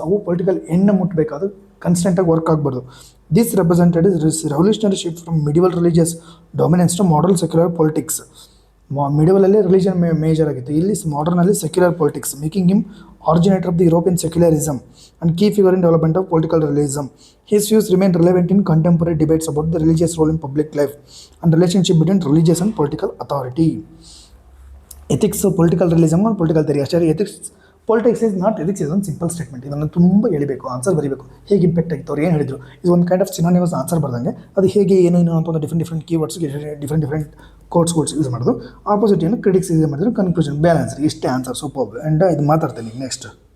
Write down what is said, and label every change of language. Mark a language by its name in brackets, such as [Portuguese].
[Kannada] ಅವು political end ಮುಟ್ಟಬೇಕಾದ್ರೆ ಕನ್ಸ್ಟೆಂಟಾಗಿ work ಆಗಬಾರ್ದು. [English] This represented is revolutionary shift from medieval religious dominance to modern secular politics. [Kannada] ಮಿಡಿವಲಲ್ಲಿ religion major ಆಗಿತ್ತು, ಇಲ್ಲಿ ಮಾಡರ್ನಲ್ಲಿ secular politics, [English] Making him originator of the European secularism and key figure in development of political realism. His views remain relevant in contemporary debates about the religious role in public life and relationship between religious and political authority. Ethics, political realism and political theory. ಅಷ್ಟೇ. Politics is not ethics, is one simple statement. [Kannada] ಇದನ್ನು ತುಂಬ ಎಳಿಬೇಕು, answer ಬರೀಬೇಕು. ಹೇಗೆ impact ಆಗಿತ್ತು, ಅವ್ರು ಏನು ಹೇಳಿದ್ರು, ಇದು ಒಂದು ಕೈಂಡ್ ಆಫ್ ಸಿನೋನಿಮಸ್ ಆನ್ಸರ್ ಬರ್ದಂಗೆ. ಅದು ಹೇಗೆ ಏನು ಅಂತ ಒಂದು ಡಿಫ್ರೆಂಟ್ ಕೀವರ್ಡ್ಸ್ಗೆ ಡಿಫ್ರೆಂಟ್ ಕೋಡ್ಸ್ಗಳು ಯೂಸ್ ಮಾಡೋದು. ಆಪೋಸಿಟ್ ಏನು ಕ್ರಿಟಿಕ್ಸ್ ಯೂಸ್ ಮಾಡಿದ್ರು, ಕನ್ಕ್ಲೂಷನ್, ಬ್ಯಾಲೆನ್ಸ್, ಇಷ್ಟೇ ಆನ್ಸರ್. ಸೂಪರ್. ಆ್ಯಂಡ್ ಇದು ಮಾತಾಡ್ತೀನಿ ನೆಕ್ಸ್ಟ್.